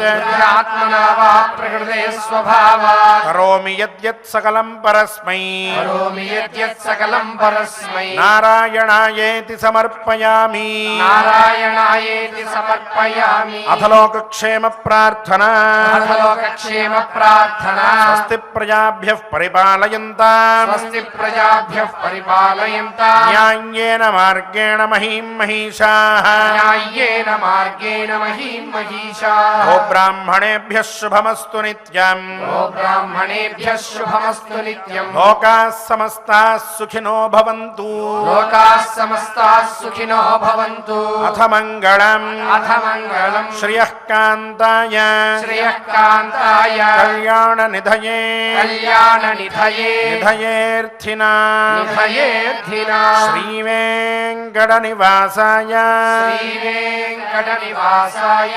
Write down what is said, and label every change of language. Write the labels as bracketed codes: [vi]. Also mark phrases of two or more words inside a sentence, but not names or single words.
[sa] ఆత్మనా వా ప్రకృతే స్వభావాత్ కరోమి యద్యత్ సకలం పరస్మై కరోమి యద్యత్ సకలం పరస్మై నారాయణాయేతి సమర్పయామి. నారాయణాయేతి సమర్పయామి. అథ లోకక్షేమ ప్రార్థన. అథ లోకక్షేమ ప్రార్థన. స్వస్తి ప్రజాభ్యః పరిపాలయంతాం స్వస్తి ప్రజాభ్యః పరిపాలయంతాం న్యాయేన మార్గేణ మహీం మహీషాః. న్యాయేన మార్గేణ మహీం మహీషాః. ఓ బ్రాహ్మణేభ్యః శుభమస్తు నిత్యం. ఓ బ్రాహ్మణేభ్యః శుభమస్తు నిత్యం. లోకాः సమస్తాः సుఖినో భవంతు. లోకాः సమస్తాः సుఖినో భవంతు. అథ మంగళం. అథ మంగళం. శ్రియః కాంతాయ శ్రియః కాంతాయ కళ్యాణ నిధయే కళ్యాణ నిధయే నిధయేర్థినా నిధయేర్థినా శ్రీవేంకట నివాసాయ శ్రీవేంకట నివాసాయ